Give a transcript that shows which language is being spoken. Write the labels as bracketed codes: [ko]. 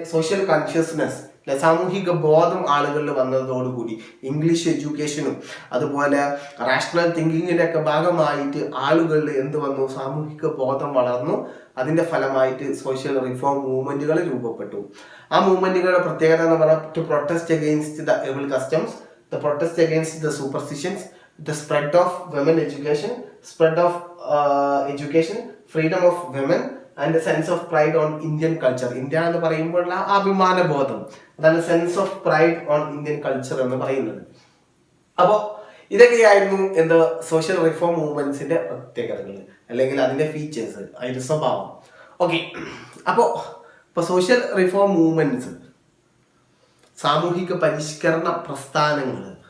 [ml] Social consciousness, സാമൂഹിക ബോധം ആളുകളിൽ വന്നതോടുകൂടി ഇംഗ്ലീഷ് എഡ്യൂക്കേഷനും അതുപോലെ റാഷണൽ തിങ്കിങ്ങിന്റെ ഒക്കെ ഭാഗമായിട്ട് ആളുകളിൽ എന്ത് വന്നു? സാമൂഹിക ബോധം വളർന്നു. അതിന്റെ ഫലമായിട്ട് സോഷ്യൽ റിഫോം മൂവ്മെന്റുകൾ രൂപപ്പെട്ടു. ആ മൂവ്മെന്റുകളുടെ പ്രത്യേകത എന്ന് പറഞ്ഞാൽ [en] To protest against the evil customs, the protest against the superstitions, the spread of women education, spread of education, freedom of women and the sense of pride on Indian culture. [ml] India എന്ന് പറയുമ്പോഴുള്ള അഭിമാന ബോധം, അതാണ് sense of pride on Indian culture എന്ന് പറയുന്നത്. അപ്പോൾ ഇതൊക്കെയായിരുന്നു social reform മൂവ്മെന്റ്സിന്റെ പ്രത്യേകതകൾ അല്ലെങ്കിൽ അതിന്റെ ഫീച്ചേഴ്സ്, അതിന്റെ സ്വഭാവം. ഓക്കെ, അപ്പോൾ സോഷ്യൽ റിഫോം മൂവ്മെന്റ്സ്, സാമൂഹിക പരിഷ്കരണ പ്രസ്ഥാനങ്ങൾ.